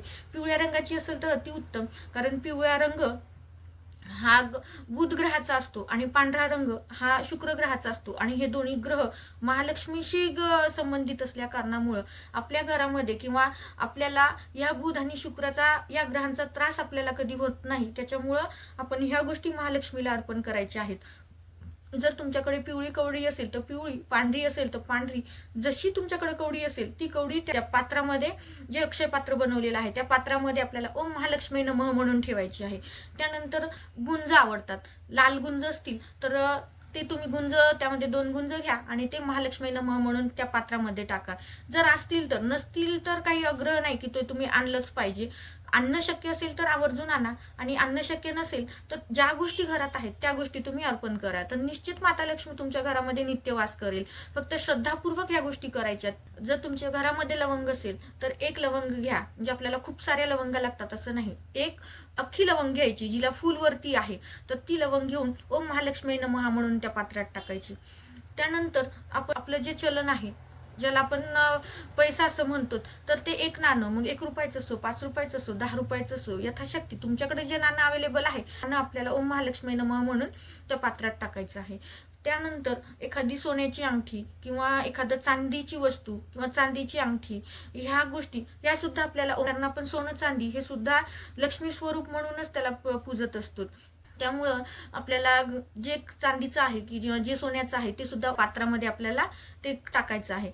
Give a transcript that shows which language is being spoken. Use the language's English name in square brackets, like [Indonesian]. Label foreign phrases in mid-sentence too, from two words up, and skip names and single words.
[Marathi] पिवळ्या रंगाची असेल तर अतिउत्तम, कारण पिवळा रंग हा बुध ग्रहाचा असतो आणि पांढरा रंग हा शुक्र ग्रहाचा असतो आणि हे दोन्ही ग्रह महालक्ष्मीशी संबंधित असल्या कारणामुळे आपल्या घरामध्ये किंवा आपल्याला या बुध आणि शुक्राचा या ग्रहांचा त्रास आपल्याला कधी होत नाही. त्याच्यामुळं आपण ह्या गोष्टी महालक्ष्मीला अर्पण करायच्या आहेत. जर तुमच्याकडे पिवळी कवडी असेल तर पिवळी, पांढरी असेल तर पांढरी, जशी तुमच्याकडे कवडी असेल ती कवडी त्या पात्रामध्ये, जे अक्षय पात्र बनवलेलं आहे त्या पात्रामध्ये आपल्याला [Sanskrit] ओम महालक्ष्मी नमः [Marathi] म्हणून ठेवायची आहे. त्यानंतर गुंज आवडतात, लाल गुंज असतील तर ते तुम्ही गुंज, त्यामध्ये 2 गुंज घ्या आणि ते [Sanskrit] महालक्ष्मी नमः [Marathi] म्हणून त्या पात्रामध्ये टाका. जर असतील तर, नसतील तर काही आग्रह नाही की ते तुम्ही आणलंच पाहिजे. आणणं शक्य असेल तर आवर्जून आणा, आणि आणणं शक्य नसेल तर ज्या गोष्टी घरात आहेत त्या गोष्टी तुम्ही अर्पण करा. तर निश्चित माता लक्ष्मी तुमच्या घरामध्ये नित्य वास करेल. फक्त श्रद्धापूर्वक ह्या गोष्टी करायच्यात. जर तुमच्या घरामध्ये लवंग असेल तर 1 लवंग घ्या, म्हणजे आपल्याला खूप साऱ्या लवंगा लागतात असं नाही. 1 अख्खी लवंग घ्यायची, जिला फुलवरती आहे, तर ती लवंग घेऊन [Sanskrit] ओम महालक्ष्मी नमः [Marathi] म्हणून त्या पात्रात टाकायची. त्यानंतर आपलं जे चलन आहे, ज्याला आपण पैसा असं म्हणतो, तर ते 1 नाणं, मग 1 रुपयाचं असो, 5 रुपयाचं असो, 10 रुपयाचं असो, यथाशक्ती तुमच्याकडे जे नाणं अवेलेबल आहे नाणं आपल्याला [Sanskrit] ओम महालक्ष्मी नमः [Marathi] म्हणून त्या पात्रात टाकायचं आहे. त्यानंतर एखादी सोन्याची अंगठी किंवा एखादं चांदीची वस्तू किंवा चांदीची अंगठी, ह्या गोष्टी या सुद्धा आपल्याला, कारण आपण सोनं चांदी हे सुद्धा लक्ष्मी स्वरूप म्हणूनच त्याला पूजत असतो. त्यामुळं आपल्याला जे चांदीचं आहे की जे सोन्याचं आहे ते सुद्धा पात्रामध्ये आपल्याला ते टाकायचं आहे.